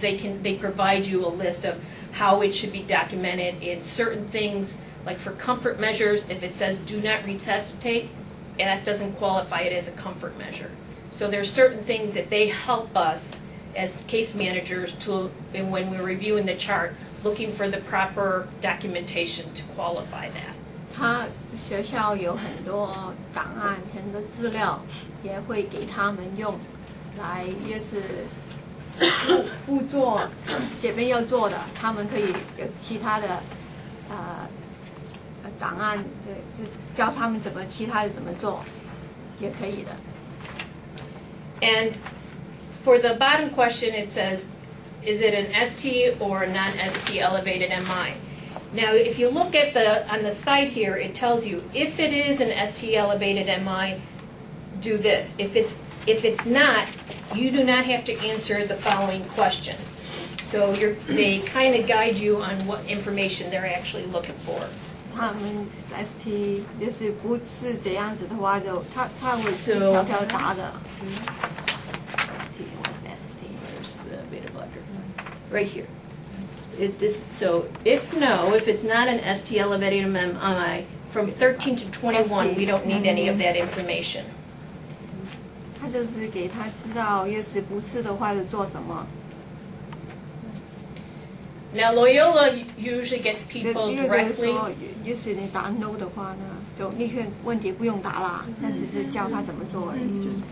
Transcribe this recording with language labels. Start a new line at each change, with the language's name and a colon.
English: They provide you a list of how it should be documented in certain things, like for comfort measures, if it says do not resuscitate, that doesn't qualify it as a comfort measure. So there's certain things that they help us as case managers and when we're reviewing the chart, looking for the proper documentation to qualify that.
Chinese: 他学校有很多档案、很多资料，也会给他们用，来也是辅做这边要做的，他们可以有其他的档案，就教他们其他的怎么做，也可以的。
English: And for the bottom question, it says, is it an ST or a non-ST elevated MI? Now, if you look at on the side here, it tells you if it is an ST elevated MI, do this. If it's not, you do not have to answer the following questions. So they kind of guide you on what information they're actually looking for.
Chinese: 他们 ST 就是不是这样子的话，就他会一条条答的。
English: Where's the beta blocker? Right here. So if it's not an ST elevated MI, from 13 to 21, we don't need any of that information.
Chinese: 他就是给他知道，要是不是的话，就做什么。
English: Now Loyola usually gets people
Chinese: 因为
English: directly.
Chinese: 要是你答 no 的话呢，就那些问题不用答啦，那只是教他怎么做而已。